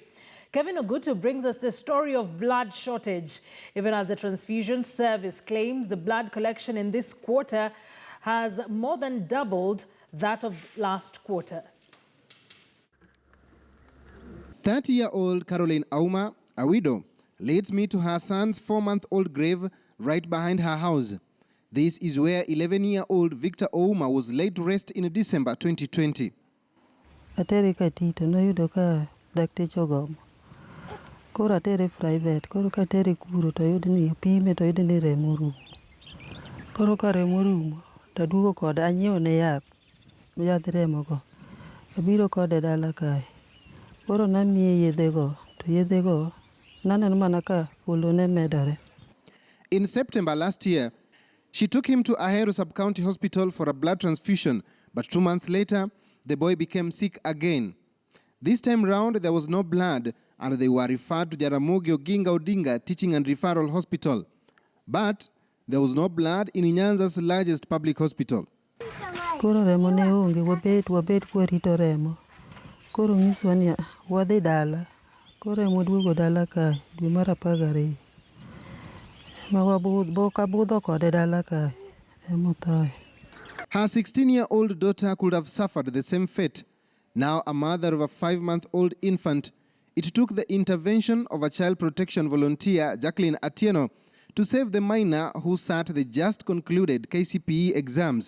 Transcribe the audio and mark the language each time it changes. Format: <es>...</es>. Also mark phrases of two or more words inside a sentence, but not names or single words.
<en>Kevin Ogutu brings us the story of blood shortage, even as the transfusion service claims the blood collection in this quarter has more than doubled that of last quarter. 30-year-old Caroline Auma, a widow, leads me to her son's 4-month-old grave right behind her house. This is where 11-year-old Victor Ouma was laid to rest in December 2020.</en> <luo>Atere katito no yudo ka dakteche ogomo. Koro atere private, koro ka atere kuro to yud ni pime to yud ni remo rumo. Koro ka remo rumo to aduogo kode anyiewo ne yath. Yath remo go. Abiro kode dala kae. Koro namiye yedhe go, to yedhe go naneno mana ka polo ne medore.</luo> <en>In September last year, she took him to Ahero Sub-County Hospital for a blood transfusion, but 2 months later, the boy became sick again. This time round, there was no blood, and they were referred to Jaramogi Oginga Odinga Teaching and Referral Hospital. But there was no blood in Nyanza's largest public hospital.</en> <luo>Koro remo ne onge, wabet kwarito remo. Koro nyiswa ni wadhi dala. Koro remo duogo dala kae, dwe mar 12. Ma abudho kode dala kae, emo thoe.</luo> <en>Her 16-year-old daughter could have suffered the same fate. Now a mother of a 5-month-old infant, it took the intervention of a child protection volunteer, Jacqueline Atieno, to save the minor who sat the just concluded KCPE exams.</en>